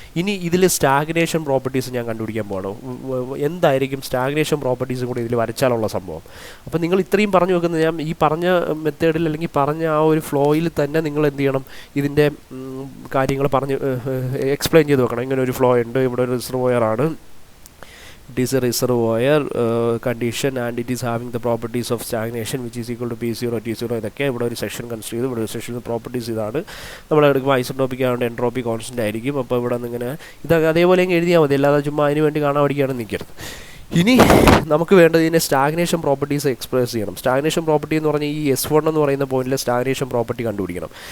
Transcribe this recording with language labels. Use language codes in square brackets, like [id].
[ml] ഇനി ഇതിൽ stagnation properties ഞാൻ കണ്ടുപിടിക്കാൻ പോകണം. എന്തായിരിക്കും സ്റ്റാഗ്നേഷൻ പ്രോപ്പർട്ടീസും കൂടി ഇതിൽ വരച്ചാലുള്ള സംഭവം. അപ്പോൾ നിങ്ങൾ ഇത്രയും പറഞ്ഞു വെക്കുന്നത് ഞാൻ ഈ പറഞ്ഞ മെത്തേഡിൽ അല്ലെങ്കിൽ പറഞ്ഞ ആ ഒരു ഫ്ലോയിൽ തന്നെ നിങ്ങൾ എന്ത് ചെയ്യണം, ഇതിൻ്റെ കാര്യങ്ങൾ പറഞ്ഞ് എക്സ്പ്ലെയിൻ ചെയ്ത് വെക്കണം. ഇങ്ങനെ ഒരു ഫ്ലോ ഉണ്ട്, ഇവിടെ ഒരു റിസർവോയർ ആണ്, [en] it is a reservoir condition and it is having the properties of stagnation which is equal to P0 T0. [ml] ഇതൊക്കെ ഇവിടെ ഒരു സെക്ഷൻ കൺസിഡർ ചെയ്തു. ഇവിടെ ഒരു സെക്ഷൻ പ്രോപ്പർട്ടീസ് ഇതാണ്. നമ്മൾ എടുക്കുമ്പോൾ ഐസോട്രോപിക് ആയതുകൊണ്ട് എൻട്രോപ്പി കോൺസ്റ്റൻ്റ് ആയിരിക്കും. അപ്പോൾ ഇവിടെ നിന്ന് ഇങ്ങനെ ഇതൊക്കെ അതേപോലെ എഴുതിയാൽ മതി, അല്ലാതെ ചുമ്മാ അതിന് വേണ്ടി കാണാൻ പഠിക്കുകയാണ് നിൽക്കരുത്. ഇനി നമുക്ക് വേണ്ടത് ഇതിനെ സ്റ്റാഗ്നേഷൻ പ്രോപ്പർട്ടീസ് എക്സ്പ്രസ് ചെയ്യണം. സ്റ്റാഗ്നേഷൻ പ്രോപ്പർട്ടി എന്ന് പറഞ്ഞാൽ ഈ S1 എന്ന് പറയുന്ന പോയിന്റിലെ സ്റ്റാഗ്നേഷൻ പ്രോപ്പർട്ടി കണ്ടുപിടിക്കണം.